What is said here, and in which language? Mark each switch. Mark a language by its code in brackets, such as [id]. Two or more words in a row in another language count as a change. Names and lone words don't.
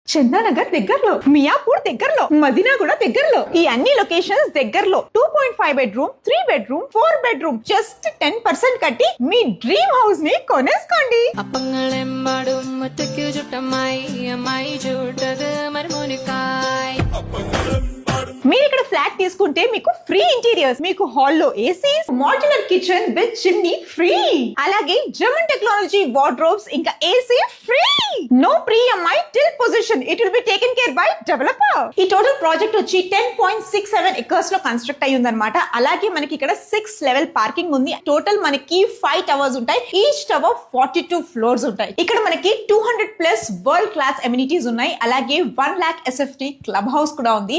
[te] చందానగర్ దగ్గరలో, మియాపూర్ దగ్గరలో, మదీనా కూడా దగ్గరలో. ఈ అన్ని లొకేషన్స్ దగ్గరలో. 2.5 బెడ్రూమ్, 3 బెడ్రూమ్, 4 బెడ్రూమ్ జస్ట్ 10% కట్టి మీ [en] dream house [te] ని కొనేసుకోండి. [ml] അപ്പങ്ങളെമ്പാടും ഒറ്റയ്ക്കു ചുട്ടമ്മായി അമ്മായി ചൂട്ടത് മരുമോനിക്കായ്. [te] మీరు ఇక్కడ ఫ్లాట్ తీసుకుంటే మీకు [en] free interiors, [te] మీకు హాల్లో ఏసీ, [en] modular kitchen with chimney free, [te] అలాగే [en] German technology wardrobes, [te] ఇంకా ఏసీ ఫ్రీ. [en] no pre EMI till possession, it will be taken care by developer. [te] ఈ [en] total project [te] వచ్చి 10.67 ఎకర్స్ లో కన్స్ట్రక్ట్ అయ్యి ఉందన్నమాట. అలాగే మనకి ఇక్కడ 6 [en] level parking [te] ఉంది. టోటల్ మనకి 5 టవర్స్ ఉంటాయి. [en] each tower [te] 42 ఫ్లోర్స్ ఉంటాయి. ఇక్కడ మనకి 200+ [en] world class amenities [te] ఉన్నాయి. అలాగే 1 lakh SFT [en] club house [te] కూడా ఉంది.